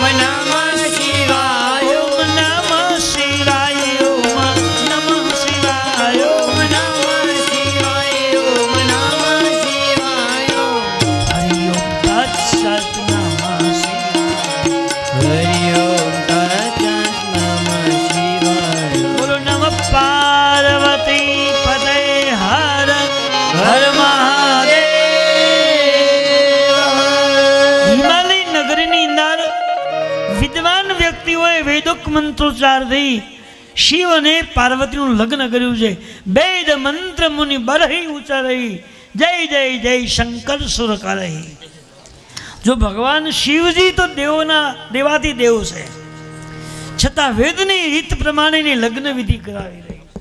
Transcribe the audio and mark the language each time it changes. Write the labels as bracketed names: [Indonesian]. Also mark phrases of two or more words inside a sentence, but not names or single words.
[Sanskrit] नमः शिवाय ओम नमः शिवाय ओम नमः शिवाय ओम नमः शिवाय ओम नमः शिवाय हरि ओम तत्सत् नमः शिवाय हरि ओम तत्सत् नमः शिवाय बोलो नमः पार्वती पते हर हर [Gujarati] महादेव हिमालय નગરીની અંદર વિદ્વાન વ્યક્તિઓએ વેદોક્ત મંત્રોચ્ચારથી શિવ અને પાર્વતીનું લગ્ન કર્યું છે [Awadhi] वेद मंत्र मुनि बरही उच्चारही जय जय जय शंकर सुर करही [Gujarati] જો ભગવાન શિવજી તો દેવોના દેવાથી દેવ છે છતાં વેદની રીત પ્રમાણેની લગ્ન વિધિ કરાવી રહી